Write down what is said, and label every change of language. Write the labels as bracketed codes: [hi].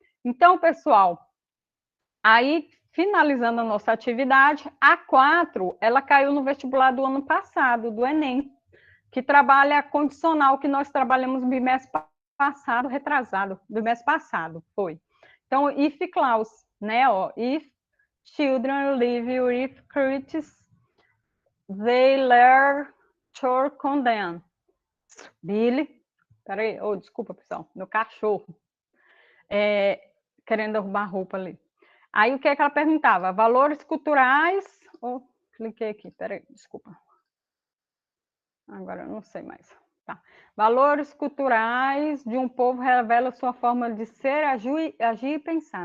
[pt] Então, pessoal, aí, finalizando a nossa atividade, a 4, ela caiu no vestibular do ano passado, do Enem. que trabalha condicional, que nós trabalhamos no bimestre passado, retrasado, bimestre passado, foi. [en] Então, if clause, né, ó, if children live with critics, they learn to condemn. [pt] Billy, peraí, desculpa, pessoal, meu cachorro, querendo derrubar a roupa ali. Aí, o que é que ela perguntava? Valores culturais, cliquei aqui, peraí, desculpa. Agora eu não sei mais. Tá. Valores culturais de um povo revela sua forma de ser, agir e pensar.